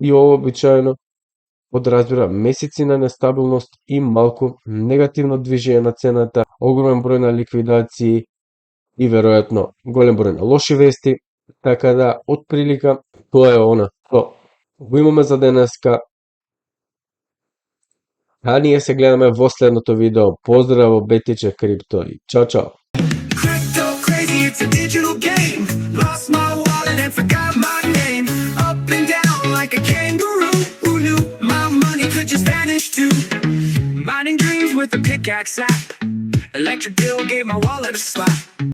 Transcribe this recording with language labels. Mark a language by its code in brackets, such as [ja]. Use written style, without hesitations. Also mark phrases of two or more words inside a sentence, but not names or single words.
[mk] И ова обичаено подразбира месеци на нестабилност и малку негативно движење на цената, огромен број на ликвидации и веројатно голем број на лоши вести, така да отприлика тоа е она што го имаме за денеска. А ние се гледаме во следното видео. Поздраво Бетиче Крипто и чао чао. [en] Crypto crazy, it's a digital game. Lost my wallet and forgot my name. Up and down like a kangaroo. Who knew my money could just vanish too? Mining dreams with a pickaxe app. Electric bill gave my wallet a slap.